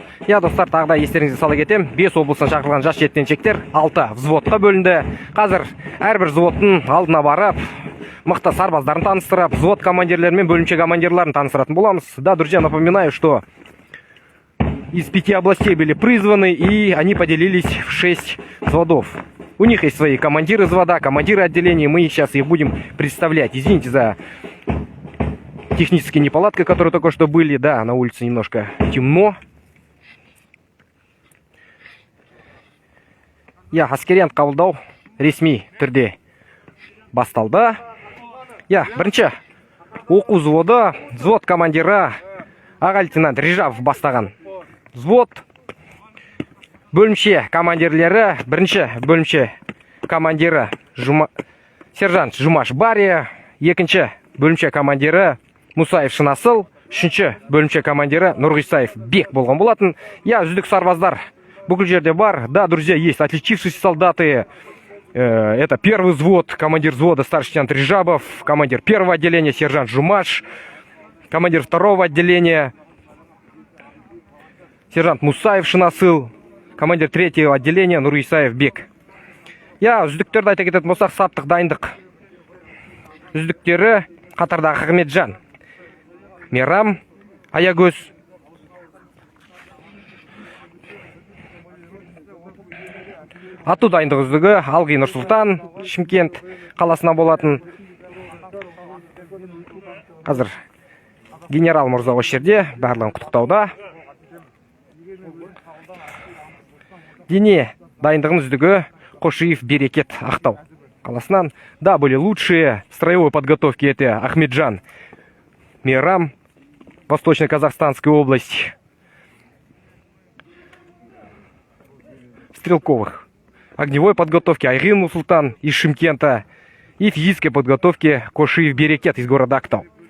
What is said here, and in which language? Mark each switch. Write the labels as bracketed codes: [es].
[kk] Я достар, тағы да естеріңізге сала кетем. 5 облыстан шақырылған жас жеткіншектер 6 взводқа бөлінді. Қазір әрбір взводтың алдына барып, мықты сарбаздарын таныстырып, взвод командирлері мен бөлімше командирларын таныстыратын боламыз. [ru] Да, друзья, напоминаю, что из 5 областей были призваны, и они поделились в 6 взводов. У них есть свои командиры взвода, командиры отделений, мы сейчас их будем представлять. Извините за технические неполадки, которые только что были. Да, на улице немножко темно. [kk] Я аскериян қабылдау ресми түрде басталды. Я бірінші оқу взводы, взвод командирі аға лейтенант Рижавов бастаған взвод. Бөлімше командирлері, бірінші бөлімше командирі сержант Жұмаш Бария, екінші бөлімше командирі Мусаев Шынасыл, үшінші бөлімше командирі Нұрғисаев Бек болған болатын. Я үздік сарбаздар бүкіл жерде бар. [ru] Да, друзья, есть отличившиеся солдаты. Это первый взвод, командир взвода старший лейтенант Рижабов, командир первого отделения сержант Жумаш, командир второго отделения сержант Мусаев Шынасыл, командир третьего отделения Нұрғисаев Бек. [kk] Я үздіктерді айта кететін болсақ, саптық дайындық үздіктері қатардағы Ахметжан, Мейрам, Аягөз, ату дайындық үздігі Алғи Нұрсұлтан, Шымкент қаласына болатын. Қазір генерал мырза осы жерде, барлығын құттықтауда. Дене дайындығын үздігі Қошиев Берекет Ақтау қаласынан. [ru] Да, были лучшие строевой подготовки. Это Ахметжан, Мейрам, Восточно-Казахстанская область, стрелковых огневой подготовки Айгин Нурсултан из Шымкента и физической подготовки Кошиев Берекет из города Ақтау.